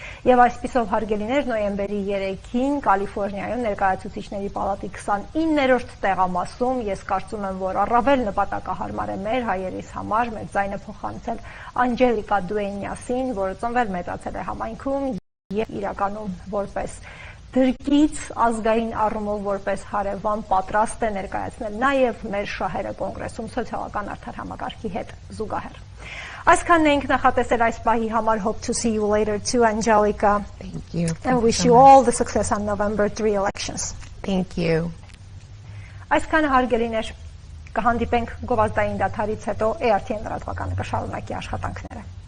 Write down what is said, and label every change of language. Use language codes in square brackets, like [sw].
[hy] Եվ այսպիսով հարգելիներ նոյեմբերի 3-ին Կալիֆոռնիայում ներկայացուցիչների պալատի 29-րդ տեղամասում ես կարծում եմ, որ առավել նպատակահարմար է մեր հայերիս համար մեր ձայնը փոխանցել Անջելիկա Դուենյասին, որը ծնվել մեծացել է համայնքում եւ իրականում որպես դրկից ազգային առումով որպես հարևան պատրաստ է ներկայացնել նաեւ մեր շահերը կոնգրեսում սոցիալական արդար համակարգի հետ զուգահեռ։ Այսքանն ենք նախատեսել այս պահի համար. [en] Hope to see you later too, Angelica. Thank you. And wish you all the success on November 3 elections. Thank you. [hy] Այսքանը հարգելիներ, կհանդիպենք գովազդային դադարից հետո ARTN լրատվականը կշարունակի աշխատանքները։